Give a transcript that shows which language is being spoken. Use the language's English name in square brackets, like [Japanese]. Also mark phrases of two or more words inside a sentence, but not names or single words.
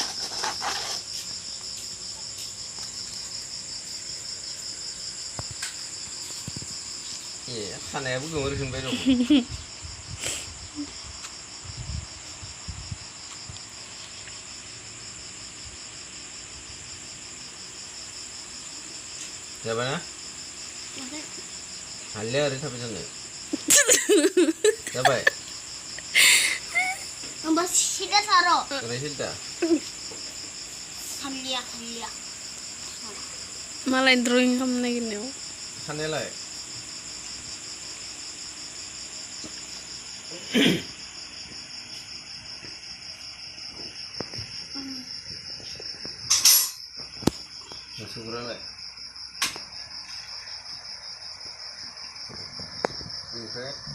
[Bodo] ए खानायाबो गोमोरफिनबाय दं जाबाय ना हालिया ओरै थाबाय थानो जाबाय [Indonesian] Mbak Sida taruh. [Bodo] ओरै सिदा Halia. [Indonesian] Malah drawing kamu lagi nih. [Bodo] खानायालाय मुसुखुरालाय ओमफ्राय